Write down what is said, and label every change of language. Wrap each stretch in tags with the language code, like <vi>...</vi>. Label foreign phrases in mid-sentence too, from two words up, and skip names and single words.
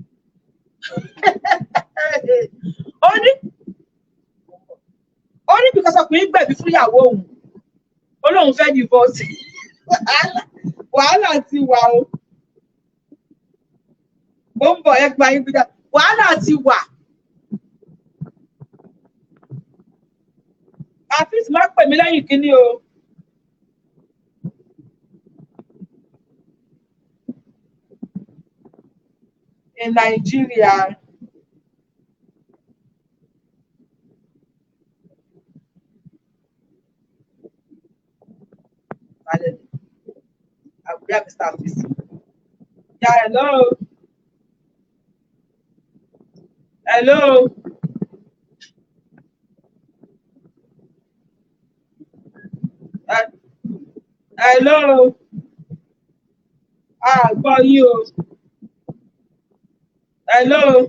<yo>ó ní because ọkùnrin gbẹ̀bí fún ìyàwó òun ó lóun fẹ́ divorce wàhálà ti wà o ó ń bọ̀ ẹ gba yín gbígbà wàhálà ti wà àfíìsì má pè mí lẹ́yìn kíní o</yo> <en>in Nigeria yeah, Mr. Afisi. Yeah, hello. Hello. Hello.</en> <yo>Gbọ́ yín o. Hello.</yo>